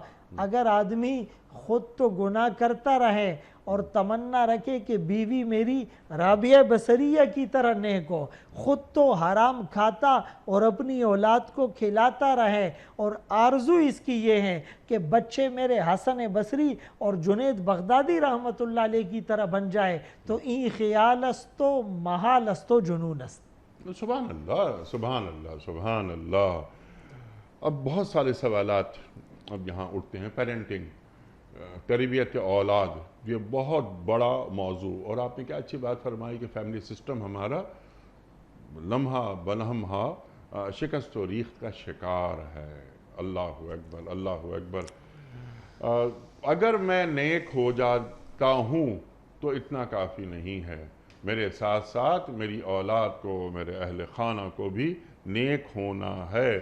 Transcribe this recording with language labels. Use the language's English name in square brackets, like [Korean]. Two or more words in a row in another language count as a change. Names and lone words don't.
[Urdu] اگر آدمی خود تو گناہ کرتا رہے اور تمنا رکھے کہ بیوی میری رابعہ بصریہ کی طرح نیک ہو، خود تو حرام کھاتا اور اپنی اولاد کو کھلاتا رہے، اور آرزو اس کی یہ ہے کہ بچے میرے حسن بصری اور جنید بغدادی [Arabic] رحمت اللہ علیہ [Urdu] کی طرح بن جائے، تو [Persian] این خیال است و محال است و جنون است۔ [Arabic] سبحان اللہ، سبحان اللہ، سبحان اللہ۔ [Urdu] اب بہت سارے سوالات اب یہاں اٹھتے ہیں۔ پیرنٹنگ، تربیت اولاد، یہ بہت بڑا موضوع، اور آپ نے کیا اچھی بات فرمائی کہ [English] family system [Urdu] ہمارا لمحہ بلمحہ شکست و ریخت کا شکار ہے۔ [Arabic] اللہ اکبر، اللہ اکبر۔ [Urdu] اگر میں نیک ہو جاتا ہوں تو اتنا کافی نہیں ہے، میرے ساتھ ساتھ میری اولاد کو، میرے اہل خانہ کو بھی نیک ہونا ہے۔